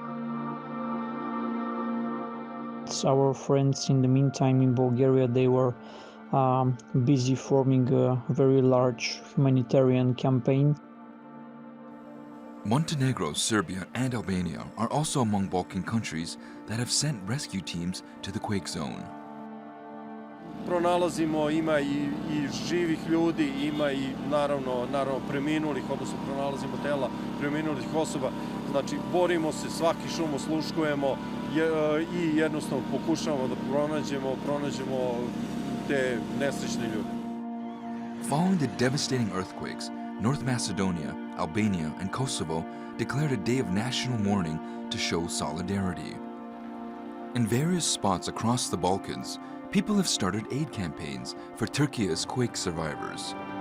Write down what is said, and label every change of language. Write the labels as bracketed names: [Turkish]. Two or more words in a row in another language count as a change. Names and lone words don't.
[English] Our friends in the meantime in Bulgaria, they were busy forming a very large humanitarian campaign. Montenegro, Serbia, and Albania are also among Balkan countries that have sent rescue teams to the quake zone. [Serbian] Pronalazimo, ima i živih ljudi, ima i naravno preminulih, odnosno pronalazimo tela preminulih osoba. Znači, borimo se, svaki šum osluškujemo i jednostavno pokušavamo da pronađemo te nesrećne ljude. [English] Following the devastating earthquakes, North Macedonia, Albania, and Kosovo declared a day of national mourning to show solidarity. In various spots across the Balkans, people have started aid campaigns for Turkey's quake survivors.